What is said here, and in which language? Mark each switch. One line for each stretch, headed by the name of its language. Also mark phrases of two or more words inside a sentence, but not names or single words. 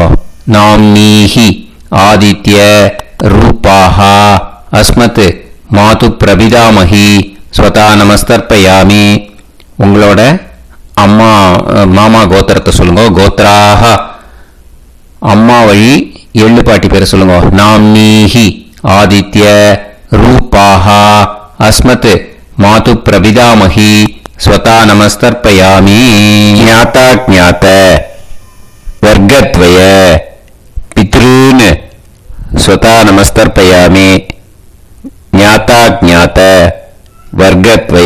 Sanskrit: नाम् नीहि आदित्य रूपाः अस्मत् मातु प्रपितामहि स्वधा नमस्तर्पयामि.
Tamil: உங்களோட அம்மா மாமா கோத்திரத்தை சொல்லுங்க. கோத்ராஹ அம்மா வழி எள்ளு பாட்டி பேரை சொல்லுங்க.
Sanskrit: नाम् नीहि आदित्य रूपाः अस्मत् मातु प्रविदामहि स्वता नमस्तर्पयामि ज्ञाता ज्ञात वर्गद्वय पितॄन् स्वता नमस्तर्पयामि ज्ञाता ज्ञात वर्गद्वय